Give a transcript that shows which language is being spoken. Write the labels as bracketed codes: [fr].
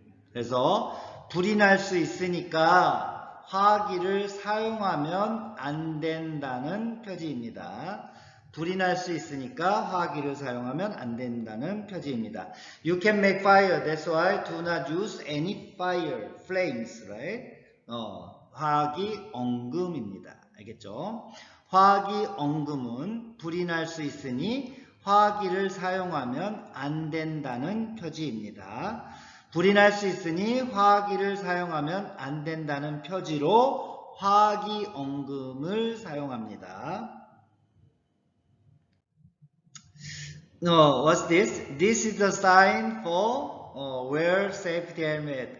[ko] 그래서 불이 날 수 있으니까 화기를 사용하면 안 된다는 표지입니다. 불이 날 수 있으니까 화기를 사용하면 안 된다는 표지입니다. [en] You can make fire. That's why do not use any flames, right? [ko] 화기엉금입니다. 알겠죠? 화기엉금은 불이 날 수 있으니 화기를 사용하면 안 된다는 표지입니다. 불이 날 수 있으니 화기를 사용하면 안 된다는 표지로 화기엉금을 사용합니다. [en] What's this? This is the sign for wear safety helmet.